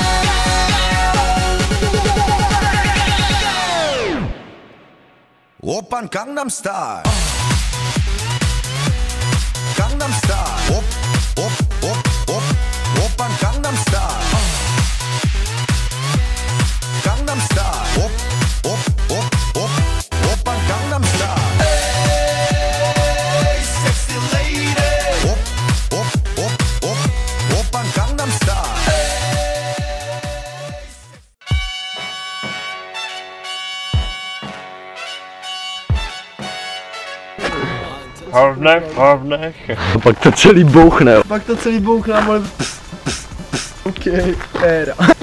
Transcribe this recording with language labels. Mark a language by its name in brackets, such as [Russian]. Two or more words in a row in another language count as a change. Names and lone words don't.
[Korean] 오빤 강남스타일 강남스타일 오빤 강남스타일 강남스타일 오빤 강남스타일 [English] Hey sexy lady [Korean] 오빤 강남스타일 Harvnek. [Czech] Pak to celý bouchne. Pak to celý bouchne, ale... OK, éra.